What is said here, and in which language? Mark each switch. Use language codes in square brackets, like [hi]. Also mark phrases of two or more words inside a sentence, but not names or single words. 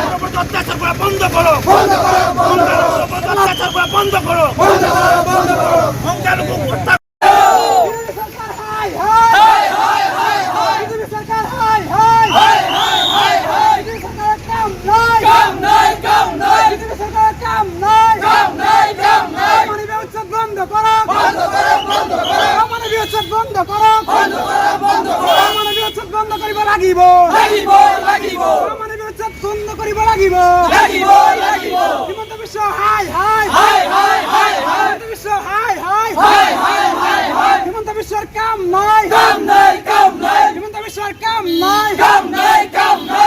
[bn] অত্যাচার করা বন্ধ করো, বন্ধ করো, বন্ধ করো। অত্যাচার করা বন্ধ করো, বন্ধ করো, বন্ধ করো। সংখ্যালঘু হত্যা। BJP Sarkar হাই হাই হাই হাই হাই। BJP Sarkar হাই হাই হাই হাই হাই হাই। BJP Sarkar কাম নাই, কাম নাই, কাম নাই। BJP Sarkar কাম নাই, কাম নাই, কাম নাই। অমানবীয় উচ্চাট বন্ধ করো, বন্ধ করো, বন্ধ করো। অমানবীয় উচ্চাট বন্ধ করো, বন্ধ করো, বন্ধ করো। [as] অমানবীয় উচ্চাট বন্ধ করিব লাগিব, লাগিব, লাগিব। অমানবীয় উচ্চাট বন্ধ করিব লাগিব, লাগিব, লাগিব। [bn] হিমন্ত বিশ্ব হাই হাই হাই হাই হাই হাই। হিমন্ত বিশ্ব হাই হাই হাই হাই হাই হাই। হিমন্ত বিশ্বের কাম নাই, কাম নাই, কাম নাই। হিমন্ত বিশ্বের কাম নাই, কাম নাই, কাম নাই।